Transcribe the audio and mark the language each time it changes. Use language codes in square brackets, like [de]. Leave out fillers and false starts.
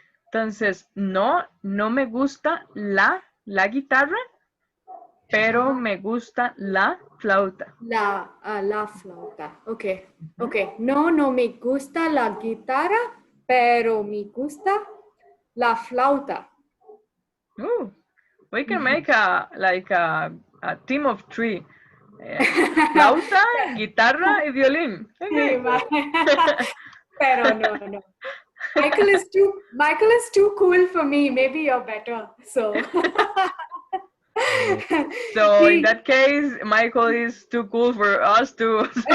[es] Entonces, no me gusta la guitarra, pero me gusta la flauta. La flauta, okay. Okay, no me gusta la guitarra, pero me gusta la flauta. [en] Ooh, we can make a team of three. [es] Flauta, guitarra y violín. [en] Okay. [es] Pero no. [en] Michael is too cool for me. Maybe you're better. So So in that case, Michael is too cool for us to.